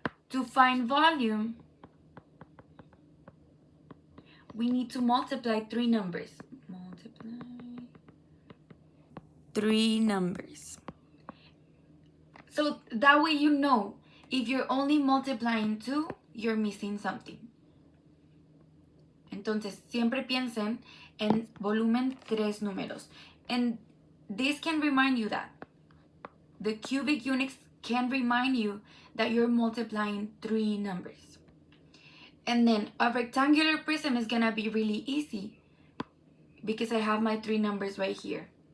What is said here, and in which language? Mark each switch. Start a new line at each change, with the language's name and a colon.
English: To find volume, we need to multiply three numbers. Multiply three numbers. So that way you know if you're only multiplying two, you're missing something.
Spanish: Entonces, siempre piensen en volumen tres números.
English: And this can remind you that. The cubic units can remind you that you're multiplying three numbers. And then a rectangular prism is gonna be really easy because I have my three numbers right here.